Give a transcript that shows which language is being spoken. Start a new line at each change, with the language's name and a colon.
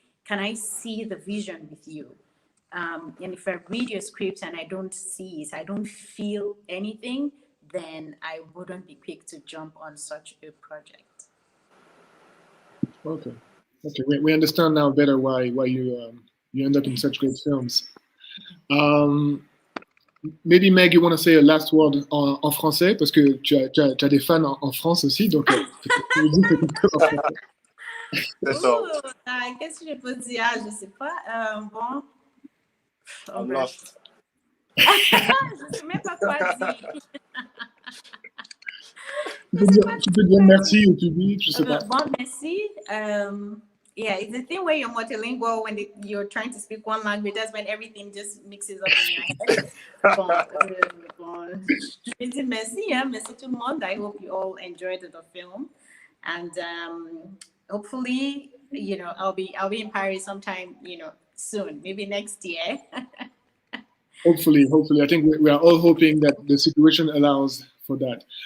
English: Can I see the vision with you? And if I read your script and I don't see it, I don't feel anything, then I wouldn't be quick to jump on such a project. Okay. Okay, we understand now better why you end up in such great films. Um, Maybe Meg, you want to say a last word
French: en français parce que tu as des fans en France aussi, donc peut-être que tu veux dire quelque chose en français.
English: That's all.
French: Qu'est-ce que je peux dire? Je sais pas. Bon, oh
English: I'm gosh. lost.
French: Je sais même pas quoi dire. Tu peux dire merci au public, je sais pas. Bon, merci.
English: Yeah, it's the thing where you're multilingual when you're trying to speak one language. That's when everything just mixes up in your head.
French: Bon, je vais dire merci, hein, merci tout le monde.
English: I hope you all enjoyed the film, and hopefully, I'll be in Paris sometime, soon, maybe next year. Hopefully, I think we are all hoping that the situation allows for that.